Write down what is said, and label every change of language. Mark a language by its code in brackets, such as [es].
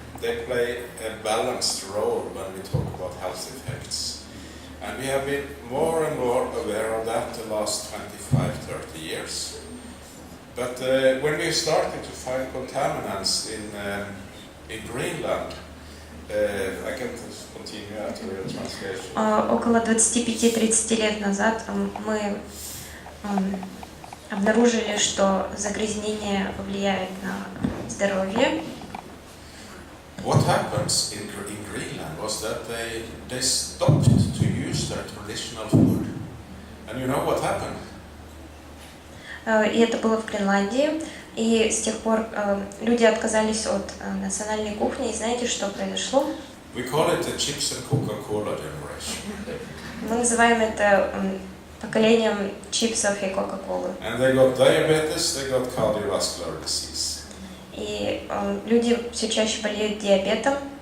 [en] They play a balanced role when we talk about health effects. And we have been more and more aware of that the last 25-30 years. But when we started to find contaminants in Greenland, I can continue after your translation. [ru] Около 25-30 лет назад мы обнаружили, что загрязнение влияет на здоровье. [en] What happens in Greenland was that they stopped to use their traditional food. And you know what happened? [ru] И это было в Гренландии. И с тех пор люди отказались от национальной кухни. И знаете, что произошло? [en] We call it the chips and Coca-Cola generation. [ru] Мы называем это поколением чипсов и Кока-Колы. [en] And they got diabetes, they got cardiovascular disease. [ru] И люди все чаще болеют диабетом.